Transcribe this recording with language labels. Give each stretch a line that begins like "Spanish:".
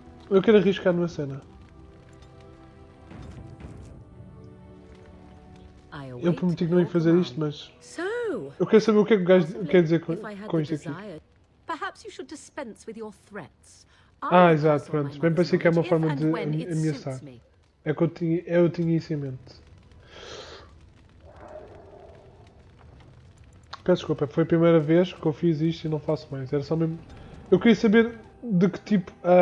Portuguese: Eu quero arriscar numa cena. Eu prometi que não ia fazer isto, mas eu quero saber o que é que o gajo quer dizer com isto aqui.
English: Perhaps you should dispense with your threats.
Portuguese: Exato, pronto. Bem pensei que é uma forma de ameaçar. É que eu tinha isso em mente. Peço desculpa, foi a primeira vez que eu fiz isto e não faço mais. Era só mesmo... Eu queria saber de que tipo...